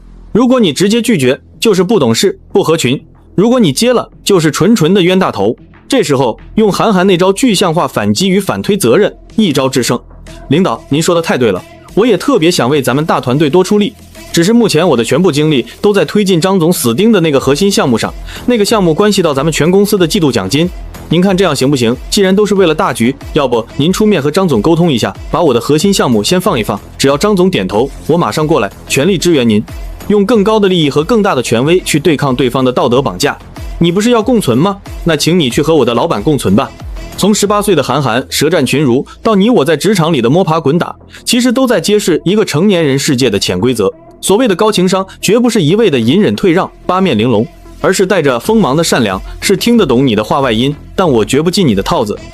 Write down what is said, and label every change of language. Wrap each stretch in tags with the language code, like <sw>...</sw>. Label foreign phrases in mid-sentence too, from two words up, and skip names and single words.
<zh>如果你直接拒絕，就是不懂事、不合群；如果你接了，就是純的冤大頭。這時候，用韓寒那招具象化反擊與反推責任，一招制勝。領導，您說的太對了，我也特別想為咱們大團隊多出力。只是目前我的全部精力都在推進張總死盯的那個核心項目上，那個項目關係到咱們全公司的季度獎金。您看這樣行不行？既然都是為了大局，要不您出面和張總溝通一下，把我的核心項目先放一放，只要張總點頭，我馬上過來，全力支援您，用更高的利益和更大的權威去對抗對方的道德綁架。你不是要共存嗎？那請你去和我的老板共存吧。從18 歲的韓寒舌戰群儒，到你我在職場裡的摸爬滾打，其實都在揭示一個成年人世界的潛規則。所謂的高情商，絕不是一味的隱忍退讓、八面玲瓏，而是帶着鋒芒的善良，是聽得懂你的話外音，但我絕不進你的套子。</zh>